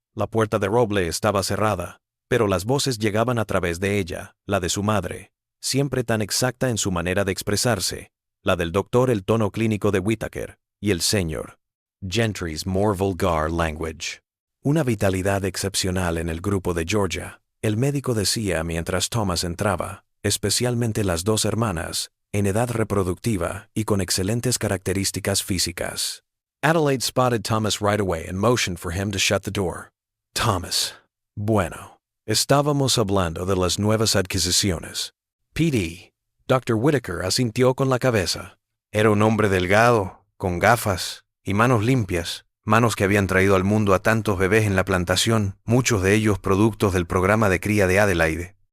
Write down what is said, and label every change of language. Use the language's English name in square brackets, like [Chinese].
[Spanish] La puerta de roble estaba cerrada, pero las voces llegaban a través de ella, la de su madre, siempre tan exacta en su manera de expresarse, la del doctor el tono clínico de Whittaker, y el señor Gentry's [English] more vulgar language. [Spanish] Una vitalidad excepcional en el grupo de Georgia, el médico decía mientras Thomas entraba, especialmente las dos hermanas, en edad reproductiva y con excelentes características físicas. [English] Adelaide spotted Thomas right away and motioned for him to shut the door. [Spanish] «Thomas, bueno. Estábamos hablando de las nuevas adquisiciones». «PD». Dr. Whittaker asintió con la cabeza. Era un hombre delgado, con gafas y manos limpias. Manos que habían traído al mundo a tantos bebés en la plantación, muchos de ellos productos del programa de cría de Adelaide.